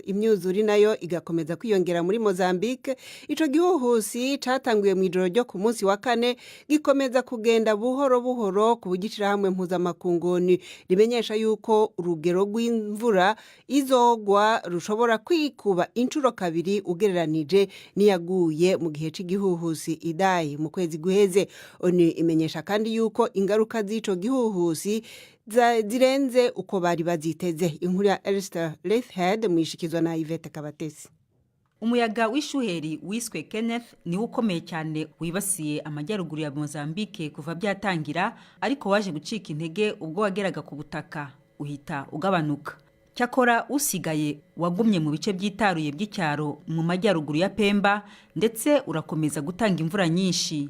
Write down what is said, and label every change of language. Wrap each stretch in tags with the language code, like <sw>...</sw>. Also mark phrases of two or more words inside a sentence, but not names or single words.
<rn>Imyuzuri nayo igakomeza kwiyongera muri Mozambique. Ico gihuhusi catanguye mu ijoro ryo ku munsi wa kane gikomeza kugenda buhoro buhoro ku bugicira hamwe mpuzamakunguni rimenyesha yuko urugero rw'imvura izogwa rushobora kwikuba incuro kabiri ugereranije niyaguye mu gihe cy'igihuhusi Idai mu kwezi guheze. Oni imenyesha kandi yuko ingaruka z'ico gihuhusi zirenze uko bari baziteze. Inkuru ya Esther Leithhead mwishikizwa na Yvette Kabatesi.</rn> <rw>Umuyaga w'ishuheri wiswe Kenneth ni ukomeye cyane wibasiye amajyaruguru ya Mozambique kuva byatangira, ariko waje gucika intege ubwo wageraga ku butaka uhita ugabanuka. Cyakora usigaye wagumye mu bice byitaruye by'icyaro mu majyaruguru ya Pemba, ndetse urakomeza gutanga imvura nyinshi.</rw>